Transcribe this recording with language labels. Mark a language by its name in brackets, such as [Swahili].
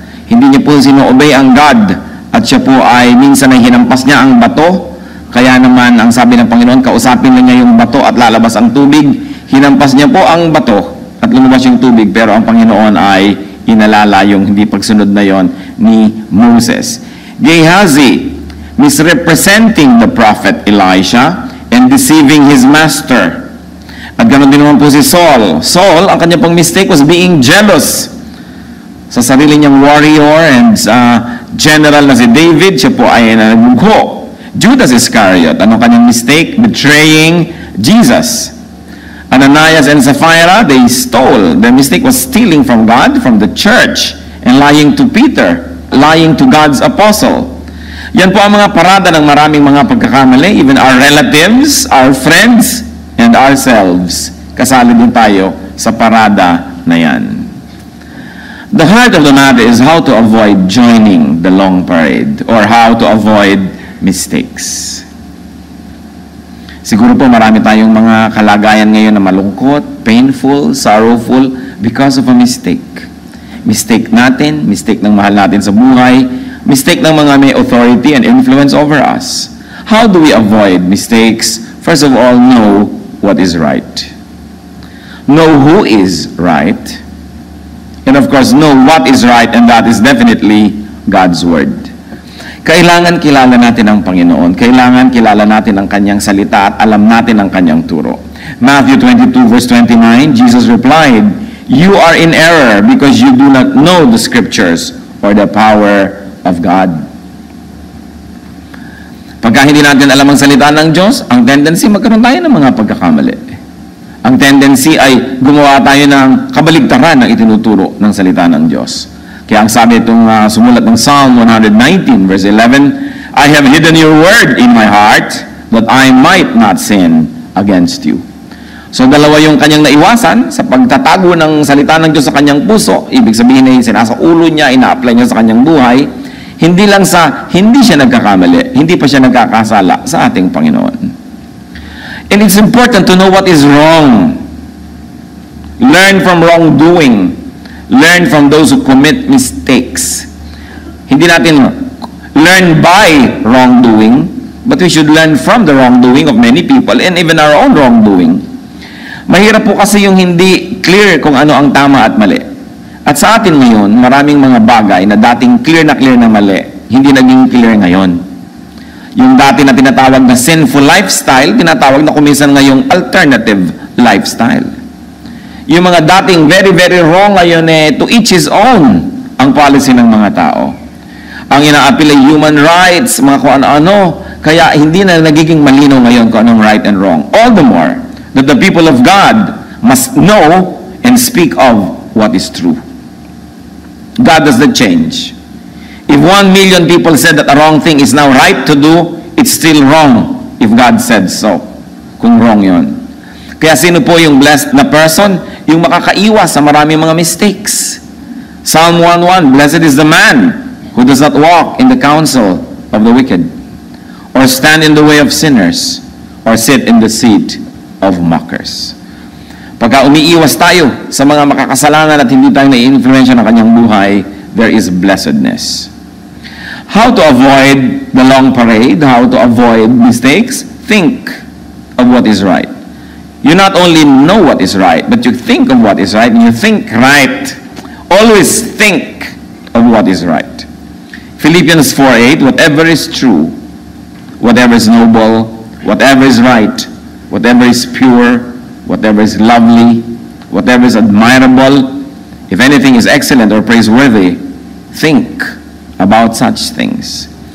[Filipino] Hindi niya po sino-obey ang God. At siya po ay minsan ay hinampas niya ang bato. Kaya naman, ang sabi ng Panginoon, kausapin na niya yung bato at lalabas ang tubig. Hinampas niya po ang bato at lumabas yung tubig. Pero ang Panginoon ay inalala yung hindi pagsunod na yon ni Moses. [English] Gehazi, misrepresenting the prophet Elisha and deceiving his master. [Filipino] At ganoon din naman po si Saul. Saul, ang kanya pong mistake [English] was being jealous [Filipino] sa sarili niyang warrior and general na si David. Siya po ay nagmugho. Judas Iscariot, ano kanyang mistake? [English] Betraying Jesus. Ananias and Sapphira, they stole. Their mistake was stealing from God, from the church, and lying to Peter, lying to God's apostle. [Filipino] Yan po ang mga parada ng maraming mga pagkakamali. [English] Even our relatives, our friends, and ourselves. [Filipino] Kasali din tayo sa parada na yan. [English] The heart of the matter is how to avoid joining the long parade or how to avoid mistakes. [Filipino] Siguro po marami tayong mga kalagayan ngayon na malungkot, [English] painful, sorrowful because of a mistake. [Filipino] Mistake natin, mistake ng mahal natin sa buhay, mistake ng mga may [English] authority and influence over us. How do we avoid mistakes? First of all, know what is right. Know who is right. And of course, know what is right, and that is definitely God's Word. [Filipino] Kailangan kilala natin ang Panginoon. Kailangan kilala natin ang Kanyang salita at alam natin ang Kanyang turo. [English] Matthew 22 verse 29, Jesus replied, "You are in error because you do not know the Scriptures or the power of God." [Filipino] Pagka hindi natin alam ang salita ng Diyos, ang tendency magkaroon tayo ng mga pagkakamali. Ang tendency ay gumawa tayo ng kabaligtaran ng itinuturo ng salita ng Diyos. Kaya ang sabi itong sumulat ng [English] Psalm 119 verse 11, "I have hidden your word in my heart that I might not sin against you." [Filipino] So dalawa yung kanyang naiwasan sa pagtatago ng salita ng Diyos sa kanyang puso. Ibig sabihin ay sinasa ulo niya, ina-apply niya sa kanyang buhay. Hindi lang sa hindi siya nagkakamali, hindi pa siya nagkakasala sa ating Panginoon. [English] And it's important to know what is wrong. Learn from wrongdoing. Learn from those who commit mistakes. [Filipino] Hindi natin [English] learn by wrongdoing, but we should learn from the wrongdoing of many people and even our own wrongdoing. [Filipino] Mahirap po kasi yung hindi clear kung ano ang tama at mali. At sa atin ngayon, maraming mga bagay na dating clear na mali, hindi naging clear ngayon. Yung dati na tinatawag na sinful lifestyle, tinatawag na kuminsan ngayong alternative lifestyle. Yung mga dating very, very wrong ngayon [English] to each his own [Filipino] ang policy ng mga tao. Ang ina-appeal ay human rights, mga kung ano-ano. Kaya hindi na nagiging malinaw ngayon kung anong right and wrong. [English] All the more that the people of God must know and speak of what is true. God does not change. If 1 million people said that a wrong thing is now right to do, it's still wrong if God said so. [Filipino] Kung wrong yon. Kaya sino po yung blessed na person? Yung makakaiwas sa maraming mga mistakes. [English] Psalm 1:1, blessed is the man who does not walk in the counsel of the wicked, or stand in the way of sinners, or sit in the seat of mockers. [Filipino] Pagka umiiwas tayo sa mga makakasalanan at hindi tayo na-influensya ng kanyang buhay, [English] there is blessedness. How to avoid the long parade, how to avoid mistakes? Think of what is right. You not only know what is right, but you think of what is right, and you think right. Always think of what is right. Philippians 4:8, whatever is true, whatever is noble, whatever is right, whatever is pure, whatever is lovely, whatever is admirable, if anything is excellent or praiseworthy, think about such things.